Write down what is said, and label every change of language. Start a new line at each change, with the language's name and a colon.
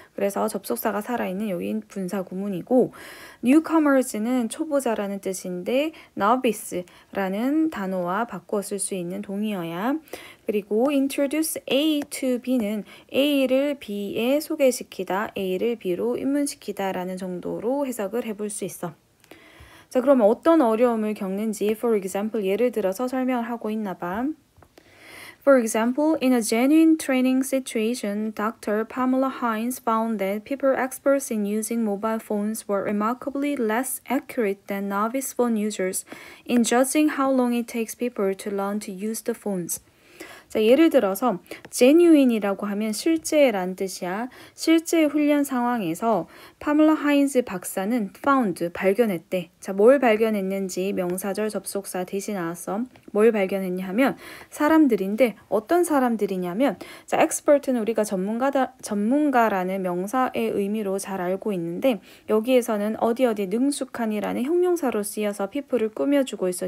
Korean: 그래서 접속사가 살아있는 여기 분사구문이고, newcomers는 초보자라는 뜻인데 novice라는 단어와 바꿔 쓸 수 있는 동의어야. 그리고 introduce A to B는 A를 B에 소개시키다, A를 B로 입문시키다 라는 정도로 해석을 해볼 수 있어. 자, 그러면 어떤 어려움을 겪는지
English: for example
Korean: 예를 들어서 설명을 하고 있나 봐.
English: For example, in a genuine training situation, Dr. Pamela Hines found that people experts in using mobile phones were remarkably less accurate than novice phone users in judging how long it takes people to learn to use the phones.
Korean: 자, 예를 들어서 genuine이라고 하면 실제란 뜻이야. 실제 훈련 상황에서 파멜라 하인즈 박사는 found, 발견했대. 자, 뭘 발견했는지 명사절 접속사 대신 나왔어. 뭘 발견했냐 하면 사람들인데 어떤 사람들이냐면, 자, expert는 우리가 전문가라는 명사의 의미로 잘 알고 있는데 여기에서는 어디 능숙한이라는 형용사로 쓰여서 people을 꾸며주고 있어.